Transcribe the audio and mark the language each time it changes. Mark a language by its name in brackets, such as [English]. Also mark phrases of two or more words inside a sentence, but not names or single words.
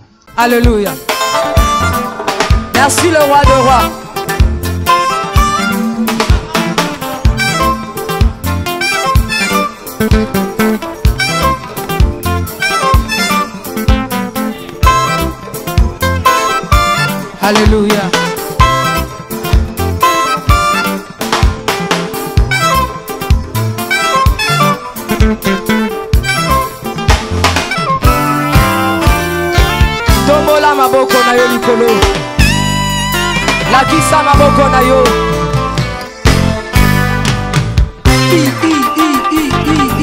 [French] Alléluia. Merci le roi de rois. Alléluia. [Lingala] Tombola maboko na yo likolo. Lakisa maboko na yo.